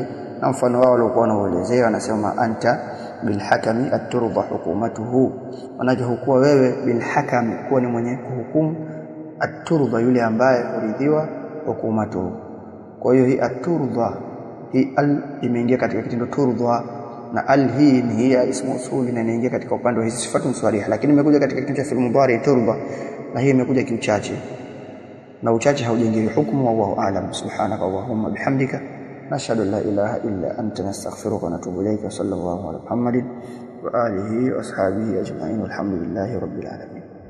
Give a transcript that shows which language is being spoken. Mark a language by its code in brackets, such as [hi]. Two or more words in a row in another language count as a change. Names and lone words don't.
[sw] Na mfano wao walikuwa wanaelezea wanasema [ar] أنت بالحكم الترضى حكومته, [sw] maana hukuwa wewe [ar] بالحكم, [sw] kuwa ni mwenye kuhukumu, at-turba yule ambaye huridhiwa, hukumatuhu. Kwa hiyo hii at-turba, hii al imeingia katika kitendo turba, na al hii ni hii [ar] اسم أصولي [sw] na inaingia katika upande wa hizi sifatu mswariha, lakini imekuja katika kitendo cha [ar] فعل مضارع [sw] turba, na hii imekuja kiuchache, na uchache haujengi hukumu. [ar] والله أعلم. سبحانك اللهم وبحمدك نشهد أن لا إله إلا أنت نستغفرك ونتوب إليك. صلى الله على محمد وعلى آله وأصحابه أجمعين، والحمد لله رب العالمين.